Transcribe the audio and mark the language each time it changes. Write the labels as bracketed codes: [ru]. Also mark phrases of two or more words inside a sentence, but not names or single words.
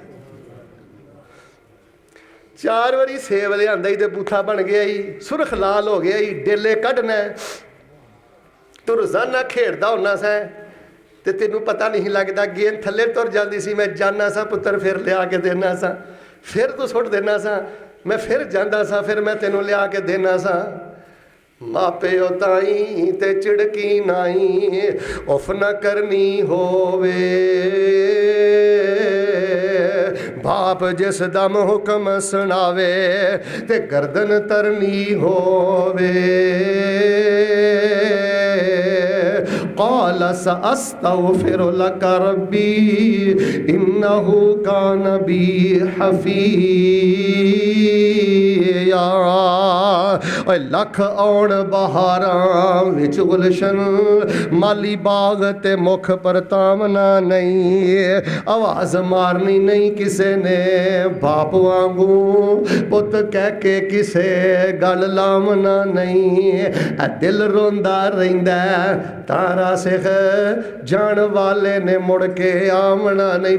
[pa] 4 ਬਾਰੀ ਸੇਬ ਲਿਆ ਹੀ ਤੋ ਬੂਥਾ ਬਣ ਗਿਆ ਹੀ, ਸੁਰਖ਼ ਲਾਲ ਹੋ ਗਿਆ ਹੀ, ਡੇਲੇ ਕੱਢਣਾ। ਤੂੰ ਰੋਜ਼ਾਨਾ ਖੇਡਦਾ ਹੋਣਾ ਸਾ ਤੋ ਤੈਨੂੰ ਪਤਾ ਨਹੀਂ ਲਗਦਾ, ਗੇਂਦ ਥੱਲੇ ਟੁਰ ਜਾਤੀ ਸੀ, ਮੈਂ ਜਾਣਾ ਸਾ ਪੁੱਤਰ ਫਿਰ ਲਿਆ ਕੇ ਦੇਣਾ ਸਾ, ਫਿਰ ਤੂੰ ਸੁੱਟ ਦੇਣਾ ਸਾ, ਮੈਂ ਫਿਰ ਜਾਤਾ ਸਾ, ਫਿਰ ਮੈਂ ਤੈਨੂੰ ਲਿਆ ਕੇ ਦੇਣਾ ਸਾ। ਮਾਪੇ ਤਾਈਂ ਤੇ ਚਿੜਕੀ ਨਾਈ ਉਫ਼ ਨਾ ਕਰਨੀ ਹੋਵੇ, ਬਾਪ ਜਿਸ ਦਮ ਹੁਕਮ ਸੁਣਾਵੇ ਤੇ ਗਰਦਨ ਤਰਨੀ ਹੋਵੇ। [ar] قال سأستغفر لك ربي إنه كان بي حفيا. [pa] ਓਏ ਲੱਖ ਆਉਣ ਬਹਾਰਾਂ ਵਿਚ ਗੁਲਸ਼ਨ, ਮਾਲੀ ਬਾਗ਼ ਤੇ ਮੁੱਖ ਪਰਤਾਵਣਾ ਨਹੀਂ, ਆਵਾਜ਼ ਮਾਰਨੀ ਨਹੀਂ ਕਿਸੇ ਨੇ, ਬਾਪ ਵਾਂਗੂ ਪੁੱਤ ਕਹਿ ਕੇ ਕਿਸੇ ਗਲ ਲਾਵਣਾ ਨਹੀਂ, ਦਿਲ ਰੋਂਦਾ ਰਹਿੰਦਾ ਤਾਰਾ ਸਿਖ ਜਾਣ ਵਾਲੇ ਨੇ ਮੁੜ ਕੇ ਆਮਣਾ ਨਹੀਂ।